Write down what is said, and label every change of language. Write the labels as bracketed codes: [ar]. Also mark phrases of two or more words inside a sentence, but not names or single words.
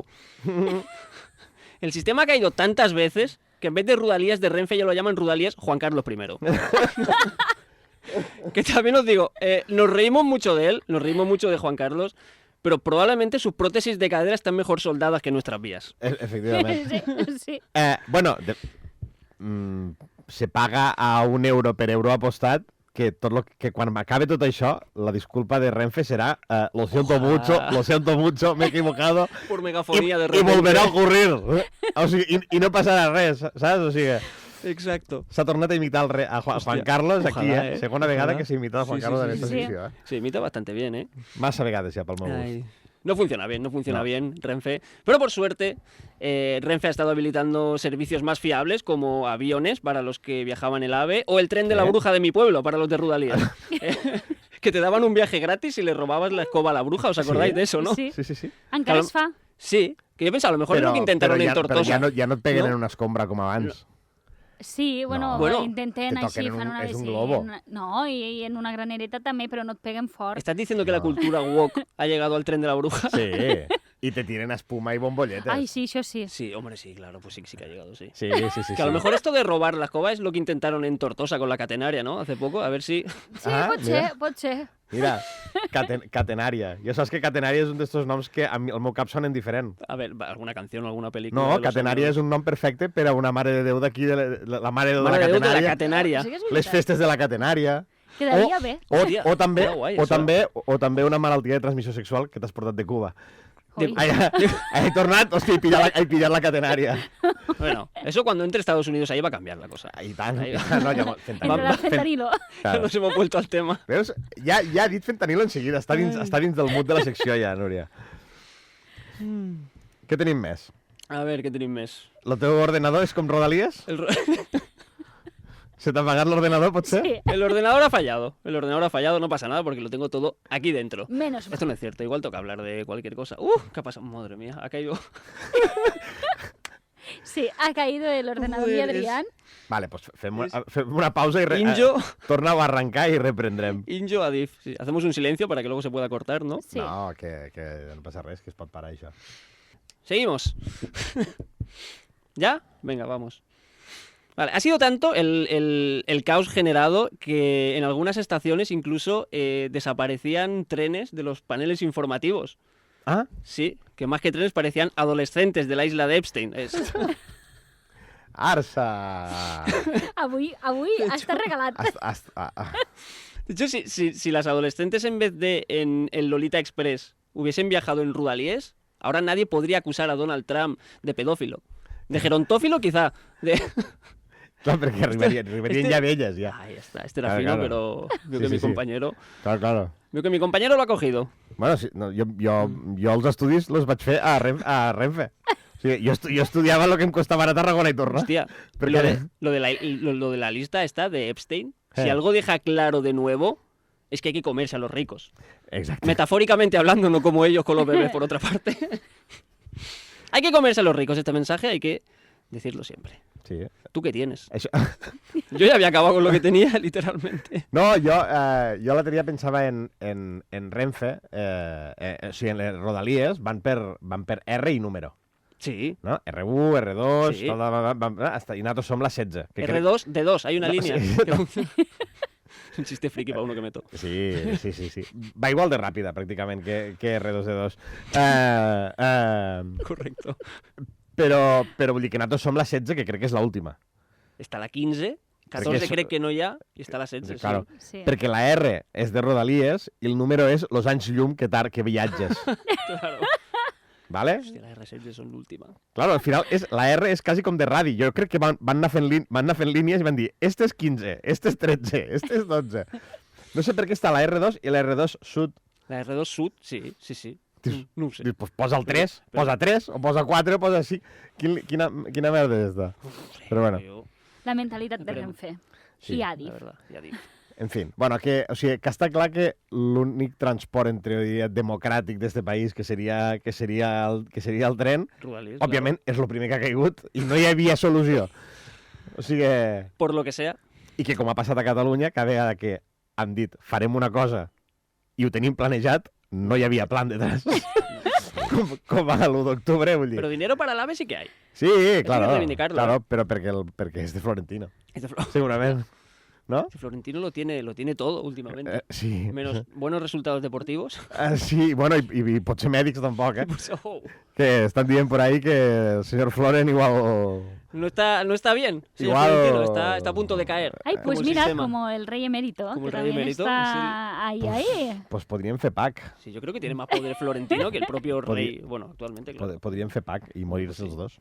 [es] El sistema ha caído tantas veces que en vez de Rudalías de Renfe ya lo llaman Rudalías Juan Carlos I. Que también os digo, nos reímos mucho de él, nos reímos mucho de Juan Carlos, pero probablemente sus prótesis de cadera están mejor soldadas que nuestras vías. [ca] Efectivament. Sí. Bueno, se paga a €1 per euro apostat que quan m'acabe tot això, la disculpa de Renfe serà [es] lo siento mucho, me he equivocado Por megafonía de y repente. volverá a ocurrir. [ca] O sigui, i no passarà res, saps? O sigui, [es] Exacto. [ca] s'ha tornat a imitar a Juan Hòstia, Carlos aquí, ojalà, Segona vegada ojalà. que s'ha imitat a Juan Sí, Carlos sí, en sí, esta sí. secció, [es] Se imita bastante bien, ¿eh? [ca] Massa vegades ja pel meu gust. [es] Ay. No funciona No. bien Renfe. Pero por suerte, Renfe ha estado habilitando servicios más fiables como aviones para los que viajaban el AVE o el tren de la ¿Eh? bruja de mi pueblo para los de Rudalías. Que te daban un viaje gratis y le robabas la escoba a la bruja. ¿Os acordáis de eso, no? Sí. Sí. [ca] Encara es fa. [es] Sí, que yo pensaba, a lo mejor es lo que intentaron en Tortosa. [ca] Però ja no et peguen No? en una escombra com abans. Sí, bueno, Bueno, intenten te així, toquen fan una... és un sí, globo. No, i en una granereta també, però no et peguen fort. [es] ¿Estás diciendo que la cultura woke ha llegado al tren de la bruja? [ca] Sí, y te tiren espuma y bombolletes. Ai, sí, això sí. [es] Sí, hombre, sí, claro, pues sí que ha llegado, sí. Sí. Que a lo mejor esto de robar la escoba es lo que intentaron en Tortosa con la catenaria, ¿no? Hace poco, a ver si... [ca] Sí, Ah, pot mira. ser. Mira, Catenària. Ja saps que Catenària és un d'estos noms que al meu cap sonen diferent. [es] A ver, alguna canción o alguna película. [ca] No, Catenària és un nom perfecte per a una mare de Déu d'aquí, la mare de Déu de la Mare de Déu de la Catenària. Catenària. Sí que és Les veritat. festes de la Catenària. Quedaria bé. O també, Era guai, o, això. també, o també una malaltia de transmissió sexual que t'has portat de Cuba. Ui. He tornat, hòstia, he pillat la Catenària. Bueno, [es] eso cuando entre Estados Unidos ahí va a cambiar la cosa. [ca] I tant. [es] Ahí [ca] No, ja, [es] Entre el fentanilo. Claro. Nos hemos vuelto al tema. [ca] Veus? Ja ha dit fentanilo en seguida. Està dins del mood de la secció ja, Núria. Què tenim més? [es] A ver, ¿qué tenéis més? [ca] El teu ordenador és com Rodalies? ¿Se t'ha apagat l'ordenador, potser? [es] Sí. El ordenador ha fallado. El ordenador ha fallado, no pasa nada porque lo tengo todo aquí dentro. Menos mal. Esto no es cierto, igual toca hablar de cualquier cosa. ¿Qué ha pasado? Madre mía, ha caído. Sí, ha caído el ordenador de Joder, Adrián. [ca] Vale, pues fem una pausa i Injo. torna-ho a arrencar i reprendrem. Injo Adif. [es] Sí, hacemos un silencio para que luego se pueda cortar, ¿no? Sí. [ca] No, que no passa res, que es pot parar això. [es] Seguimos. ¿Ya? Venga, vamos. Vale, ha sido tanto el caos generado que en algunas estaciones incluso desaparecían trenes de los paneles informativos. Ah? Sí, que más que trenes parecían adolescentes de la isla de Epstein. Arsa! [ca] Avui està regalat. [es] De hecho, si las adolescentes en vez de en el Lolita Express hubiesen viajado en Rudalies, ahora nadie podría acusar a Donald Trump de pedófilo. De gerontófilo, quizá. [ca] Clar, perquè arribarien ja velles, ja. [es] Ahí está, este era Claro, fino, claro. pero veo Sí, que sí, mi sí. compañero... Claro. Veo que mi compañero lo ha cogido. [ca] Bueno, sí, no, jo els estudis els vaig fer a Renfe. O sigui, jo estudiava el que em costava anar a Tarragona i tornar. [es] Hostia, ¿Por lo qué? de la lista esta de Epstein, si Eh. algo deja claro de nuevo, es que hay que comerse a los ricos. [ca] Exacte. [es] Metafóricamente hablando, no como ellos con los bebés, por otra parte. Hay que comerse a los ricos. Este mensaje hay que decirlo siempre. Sí. ¿Tú qué tienes? [ca] Això... [es] Yo ya había acabado con lo que tenía, literalmente. [ca] No, jo l'altre dia pensava en Renfe, o sigui, en les Rodalies van per R i número. Sí. No? R1, R2, Sí. hasta, i nosaltres som la 16. [es] Que R2, D2, hay una No, línea. sí. que funciona. Un chiste friki para uno que meto. Sí. [ca] Va igual de ràpida, pràcticament, que R2D2. [es] Correcto. [ca] Però vull dir que nosaltres som la 16, que crec que és l'última. [es] Está la 15, 14 es- cree que no ya, y está la 16. Claro. Sí. [ca] Perquè la R és de Rodalies i el número és los anys llum que viatges. [es] Claro. ¿Vale? Hostia, las R16 son l'última. [ca] Claro, al final la R és quasi com de radi. Jo crec que van anar fent línies i van dir este és 15, este és 13, este és 12. No sé per què està la R2 i la R2 Sud. La R2 Sud, sí. Dius, No ho sé. Dius, pues posa el 3, Però- posa 3, o posa 4, o posa 5. Quina merda és esta? Però bueno, [es] Yo, [ca] La mentalitat de Esperem. Renfe. [es] Sí, [ca] I [es] la [ca] Adif. [es] verdad, ya digo. [ca] en fin. Bueno, que està clar que l'únic transport, en teoria, democràtic d'este país, que seria el tren, Rudalies, òbviament, és el primer que ha caigut i no hi havia solució. O sigui, [es] claro. Por lo que sea, [ca] i que com ha passat a Catalunya, cada vegada que han dit farem una cosa i ho tenim planejat, no hi havia [es] plan detrás. [ca] com a l'1 d'octubre, vull dir. [es] pero dinero para el AVE sí que hay. Sí, claro, reivindicarlo, claro, [ca] però perquè és de Florentino, [es] Este [ca] segurament. No? [es] Florentino lo tiene todo últimamente. Sí. Menos buenos resultados deportivos. [ca] Sí, bueno, i potser mèdics tampoc, [es] Pues, oh, [ca] que estan dient [es] por ahí que el señor Floren igual... no está bien. Señor Igual- Florentino, está a punto de caer. Ay, como pues el mira, sistema. como el rey emérito, Como que el rey también emérito, está ahí. [ca] Pues podrien fer PAC. [es] Sí, yo creo que tiene más poder Florentino que el propio rey. Bueno, actualmente, claro. [ca] Podrien fer PAC i morir-se els dos.